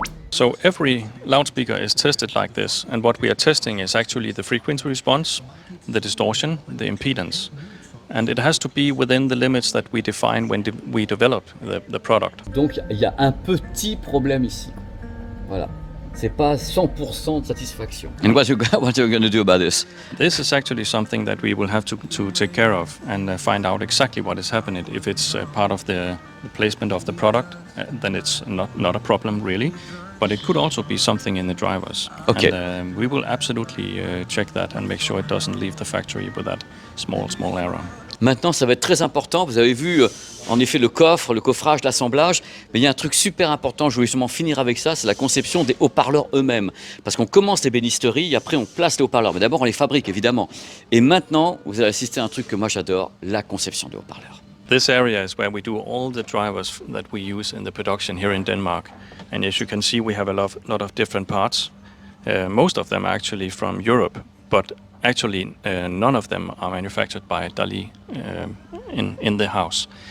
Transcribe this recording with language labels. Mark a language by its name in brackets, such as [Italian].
[English] So every loudspeaker is tested like this, and what we are testing is actually the frequency response, the distortion, the impedance. And it has to be within the limits that we define when we develop the product. [French] Donc il y a un petit problème ici. Voilà. C'est pas 100% de satisfaction. [English] And what are you going to do about this? This is actually something that we will have to take care of and find out exactly what is happening. If it's part of the placement of the product, then it's not a problem really. But it could also be something in the drivers. Okay. And we will absolutely check that and make sure it doesn't leave the factory with that small error. [French] Maintenant, ça va être très important. Vous avez vu, en effet, le coffrage, l'assemblage. Mais il y a un truc super important, je voulais justement finir avec ça, c'est la conception des haut-parleurs eux-mêmes. Parce qu'on commence les bénisteries, et après on place les haut-parleurs. Mais d'abord, on les fabrique, évidemment. Et maintenant, vous allez assister à un truc que moi j'adore, la conception des haut-parleurs. [English] This area is where we do all the drivers that we use in the production here in Denmark. And as you can see, we have a lot of different parts. Most of them are actually from Europe, but actually none of them are manufactured by Dali in the house.